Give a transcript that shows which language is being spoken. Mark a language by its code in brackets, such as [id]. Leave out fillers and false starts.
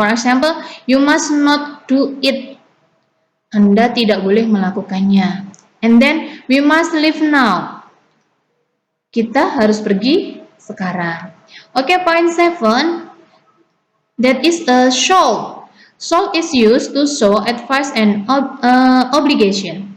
[en] For example, you must not do it. [id] Anda tidak boleh melakukannya. [en] And then we must leave now. [id] Kita harus pergi sekarang. [en] Oke, point 7. That is a shall. Shall is used to show advice and obligation.